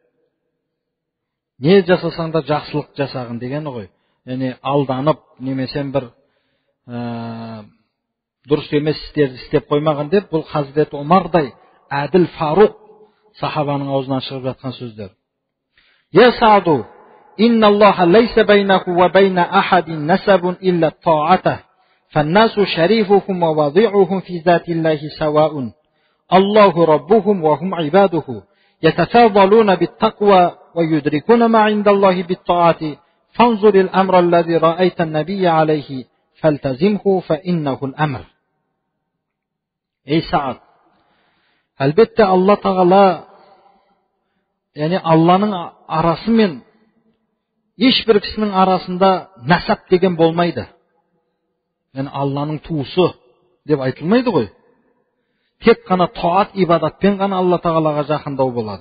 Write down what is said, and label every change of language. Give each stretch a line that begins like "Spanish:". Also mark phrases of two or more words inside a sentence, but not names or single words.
Kazakh: Не жасасаң да жақсылық жасағын дегені ғой. Яғни алданып, немесен бір дұрыс емес істерді істеп қоймаған деп, бұл Хазіреті Умардай әділ Фаруқ сахабаның аузынан шығып жатқан сөздер.
Arabic: يا سعد, إن الله ليس بينه وبين أحد نسب إلا طاعة, فالناس شريفهم ووضيعهم في ذات الله سواء. الله ربهم وهم عباده, يتفاضلون بالتقوى ويدركون ما عند الله بالطاعة فانظر الأمر الذي رأيت النبي عليه فالتزمه فإنه الأمر.
Kazakh: Ey Саад, әлбетте Алла Тағала, яғни Алланың арасы мен ешбір кісінің арасында насап деген болмайды. Яғни Алланың туысы деп айтылмайды ғой. Тек қана таат ибадатпен ғана Алла Тағалаға жақындау болады.